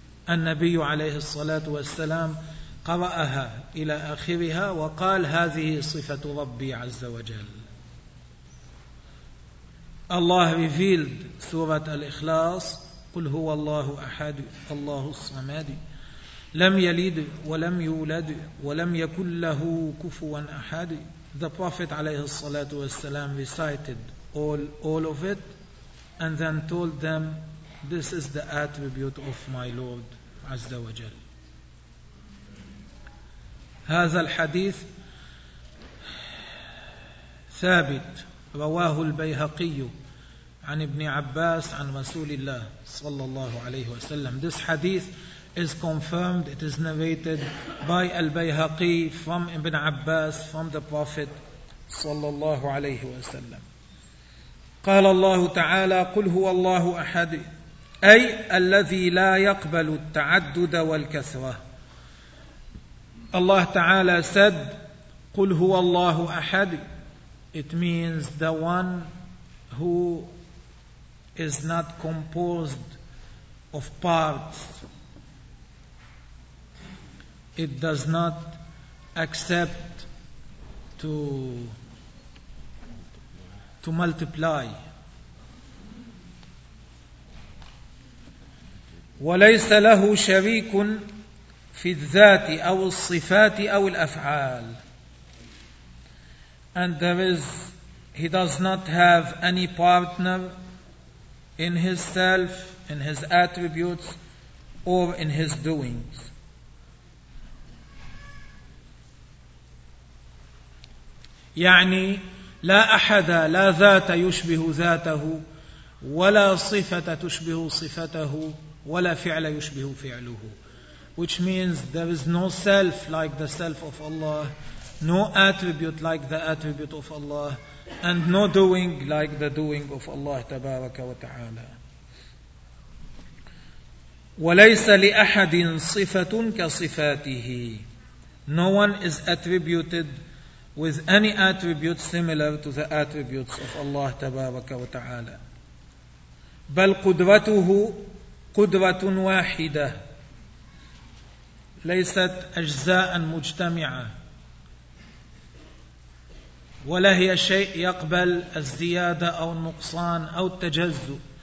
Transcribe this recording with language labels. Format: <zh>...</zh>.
<ar>النبي عليه الصلاة والسلام قرأها إلى آخرها وقال هذه صفة ربي عز وجل.</ar> <en>Allah revealed Surah Al-Ikhlas,</en> <ar>قُلْ هُوَ اللَّهُ أَحَدُ اللَّهُ الصَّمَدُ لَمْ يَلِدْ وَلَمْ يُولَدْ وَلَمْ يَكُلْ لَهُ كُفُوًا أَحَدُ.</ar> <en>The Prophet عليه الصلاة والسلام recited all of it and then told them, this is the attribute of my Lord عز وجل.</en> <ar>هذا الحديث ثابت رواه البيهقي عن ابن عباس عن رسول الله صلى الله عليه وسلم.</ar> <en>This hadith is confirmed, it is narrated by al-Bayhaqi from Ibn Abbas, from the Prophet صلى الله عليه وسلم.</en> <ar>قال الله تعالى قل هو الله أحد أي الذي لا يقبل التعدد والكثرة.</ar> <en>Allah تعالى said</en> <ar>قل هو الله أحد,</ar> <en>it means the one who is not composed of parts. It does not accept to multiply.</en> <ar>وليس له شريك في الذات أو الصفات أو الأفعال.</ar> <en>And he does not have any partner in his self, in his attributes, or in his doings.</en> <ar>يعني لا أحد لا ذات يشبه ذاته ولا صفة تشبه صفته ولا فعل يشبه فعله.</ar> <en>Which means there is no self like the self of Allah, no attribute like the attribute of Allah, and no doing like the doing of Allah تبارك وتعالى.</en> <ar>وليس لأحد صفة كصفاته.</ar> <en>No one is attributed with any attribute similar to the attributes of Allah تبارك وتعالى.</en> <ar>بل قدرته قدرة واحدة ليست أجزاء مجتمعة ولا هي شيء يقبل الزيادة أو النقصان أو التجزؤ.</ar>